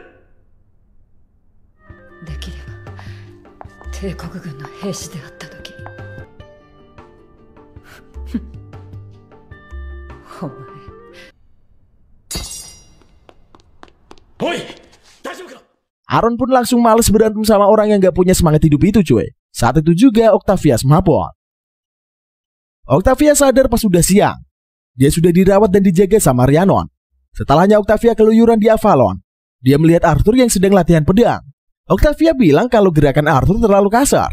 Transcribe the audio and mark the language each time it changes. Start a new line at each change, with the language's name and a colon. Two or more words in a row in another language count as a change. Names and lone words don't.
Japanese: できれば帝国軍の兵士であった時お前。おい大丈夫か。
Indonesian: Aron pun langsung males berantem sama orang yang gak punya semangat hidup itu cuy. Saat itu juga Octavia semaput. Octavia sadar pas sudah siang. Dia sudah dirawat dan dijaga sama Rhiannon. Setelahnya Octavia keluyuran di Avalon. Dia melihat Arthur yang sedang latihan pedang. Octavia bilang kalau gerakan Arthur terlalu kasar.